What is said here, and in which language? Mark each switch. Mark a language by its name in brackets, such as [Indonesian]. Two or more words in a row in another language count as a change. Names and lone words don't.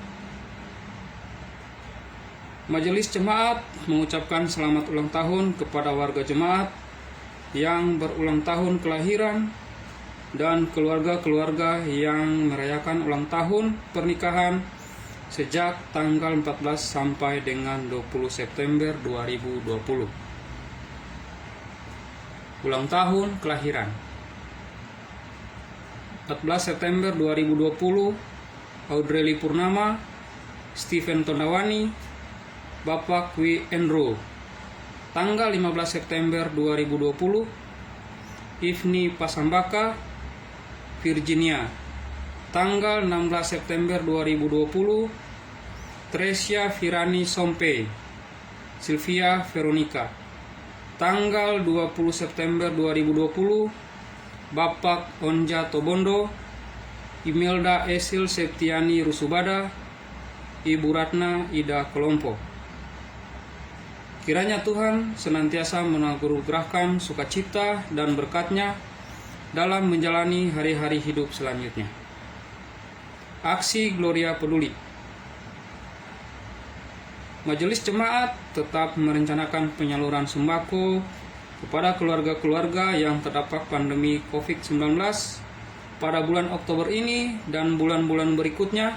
[Indonesian] Majelis Jemaat mengucapkan selamat ulang tahun kepada warga jemaat yang berulang tahun kelahiran dan keluarga-keluarga yang merayakan ulang tahun pernikahan sejak tanggal 14 sampai dengan 20 September 2020. Ulang tahun kelahiran. 14 September 2020 Audrey Purnama, Stephen Tondawani, Bapak Kwi Enro. Tanggal 15 September 2020 Ifni Pasambaka, Virginia. Tanggal 16 September 2020 Tresia Firani Sompe, Sylvia Veronica. Tanggal 20 September 2020 Bapak Onja Tobondo, Imelda Esil Septiani Rusubada, Ibu Ratna Ida Kolompo. Kiranya Tuhan senantiasa menganugerahkan sukacita dan berkat-Nya dalam menjalani hari-hari hidup selanjutnya. Aksi Gloria Peduli. Majelis Jemaat tetap merencanakan penyaluran sembako kepada keluarga-keluarga yang terdampak pandemi COVID-19 pada bulan Oktober ini dan bulan-bulan berikutnya.